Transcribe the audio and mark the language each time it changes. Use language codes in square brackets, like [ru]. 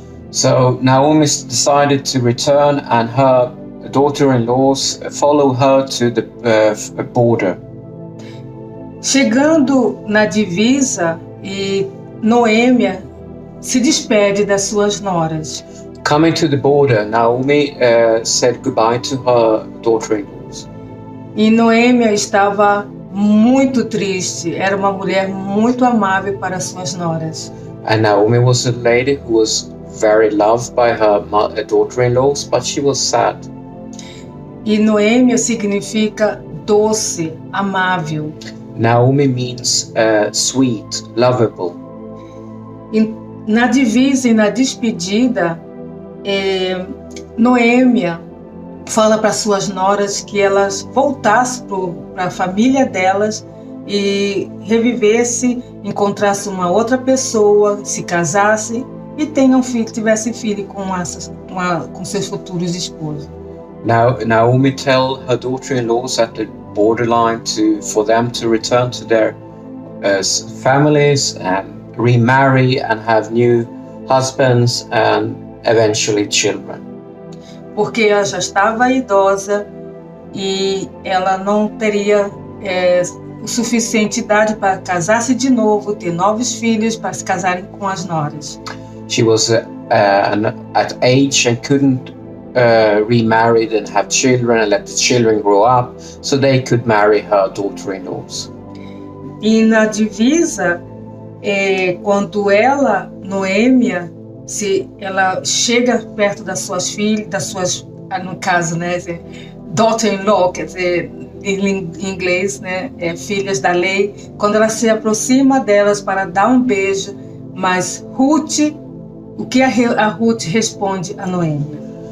[en] So Naomi decided to return, and her daughter-in-laws follow her to the border. [pt] Chegando na divisa, e Noêmia se despede das suas noras. [en] Coming to the border, Naomi said goodbye to her daughter-in-laws. [pt] E Noêmia estava muito triste. Era uma mulher muito amável para suas noras. [en] And Naomi was a lady who was very loved by her daughter-in-laws, but she was sad. [pt] E Noêmia significa doce, amável. [en] Naomi means sweet, lovable. [pt] E na divisa e na despedida, Noêmia fala para suas noras que elas voltassem para a família delas e revivessem, encontrassem uma outra pessoa, se casassem e tivessem filho com seus futuros esposos. [en] Now Naomi tell her daughter-in-laws at the borderline for them to return to their families and remarry and have new husbands and eventually children. [pt] Porque ela já estava idosa e ela não teria o suficiente idade para casar-se de novo, ter novos filhos para se casarem com as noras. [en] She was at age and couldn't remarry and have children and let the children grow up, so they could marry her daughter-in-laws. [pt] E na divisa, quando ela, Noêmia, ela chega perto das suas filhas, no caso, né, daughter-in-law, quer dizer, em inglês, né, filhas da lei, quando ela se aproxima delas para dar um beijo, mas Ruth, o que a Ruth responde a Noêmia?